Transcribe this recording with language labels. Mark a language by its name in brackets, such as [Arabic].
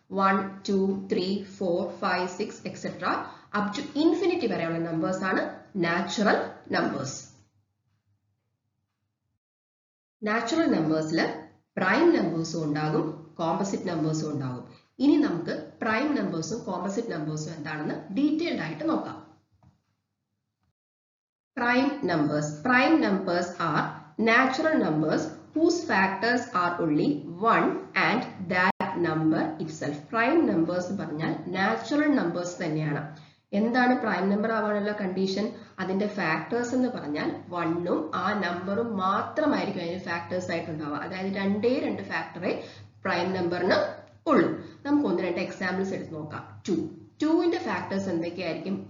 [Malayalam] 1, 2, 3, 4, 5, 6 etcetera up to infinity വരെയുള്ള numbers ആണ് natural numbers. Natural നമ്പേഴ്സിൽ prime നമ്പേഴ്സും ഉണ്ടാകും, കോമ്പോസിറ്റ് നമ്പേഴ്സും ഉണ്ടാകും. ഇനി നമുക്ക് പ്രൈം നമ്പേഴ്സും കോമ്പോസിറ്റ് നമ്പേഴ്സും എന്താണെന്ന് ഡീറ്റെയിൽഡ് ആയിട്ട് നോക്കാം. [English] Prime numbers. Prime numbers are natural numbers whose factors are only 1 and that number itself. [Malayalam] Prime numbers എന്ന് പറഞ്ഞാൽ natural numbers തന്നെയാണ്. എന്താണ് പ്രൈം നമ്പർ ആവാനുള്ള കണ്ടീഷൻ? അതിന്റെ ഫാക്ടേഴ്സ് എന്ന് പറഞ്ഞാൽ 1ഉം ആ നമ്പറും മാത്രമായിരിക്കും അതിന് ഫാക്ടേഴ്സ് ആയിട്ടുണ്ടാവുക. അതായത് രണ്ട് ഫാക്ടറേ പ്രൈം നമ്പറിന് ഉള്ളൂ. നമുക്ക് 1-2 എക്സാമ്പിൾസ് എടുത്ത് നോക്കാം. 2ന്റെ ഫാക്ടേഴ്സ് എന്തൊക്കെയായിരിക്കും?